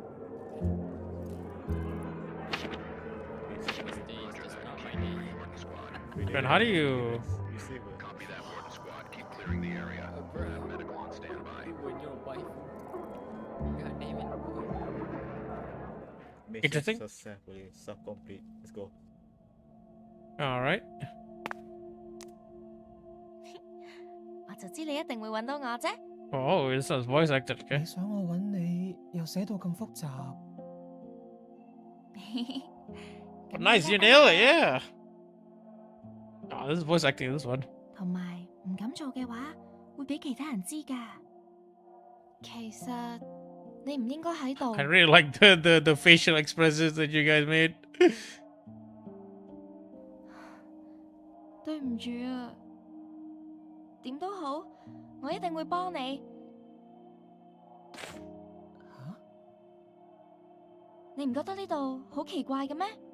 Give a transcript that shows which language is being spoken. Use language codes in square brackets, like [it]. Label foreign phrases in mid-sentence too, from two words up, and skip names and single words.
[en] This day is just not my day. Man, how do you? You see what? Copy that, Warden Squad. Keep clearing the area. Medical on standby. When your wife. God damn it. Mission Interesting. successfully complete. Let's go. All right. [yue] 我就知你一定會揾到我啫。 [en] Oh, this is voice acted. Okay. [yue] 你想我揾你，又寫到咁複雜。 [en] Nice, you nailed it. Yeah. Oh, this is voice acting. This one. [yue] 同埋唔敢做嘅話，會俾其他人知㗎。其實你唔應該喺度。 [en] I really like the facial expressions that you guys made. [yue] 對唔住啊，點都好，我一定會幫你。你唔覺得呢度好奇怪嘅咩？